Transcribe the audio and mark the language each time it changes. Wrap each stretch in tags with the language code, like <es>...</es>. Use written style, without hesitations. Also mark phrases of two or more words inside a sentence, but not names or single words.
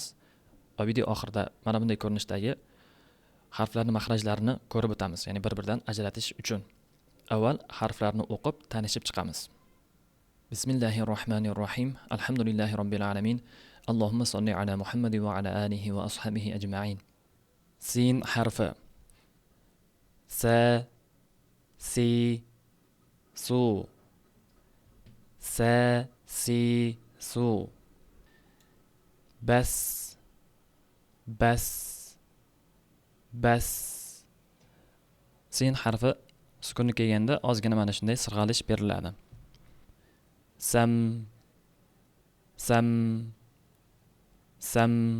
<uz>Va video oxirida mana bunday ko'rinishdagi harflarning maxrajlarini ko'rib o'tamiz, ya'ni bir-biridan ajratish uchun. Avval harflarni o'qib tanishib chiqamiz. Bismillahirrohmanirrohim.</uz> <ar>الحمد لله رب العالمين. اللهم صل على محمد وعلى آله وأصحابه أجمعين.</ar> <uz>Sin harfi. Sa, si, su. Sa, si, su. Bas, bas, bas. Sin harfi sukunga kelganda ozgina mana shunday sirg'alish beriladi. Sam, sam, sam.</uz>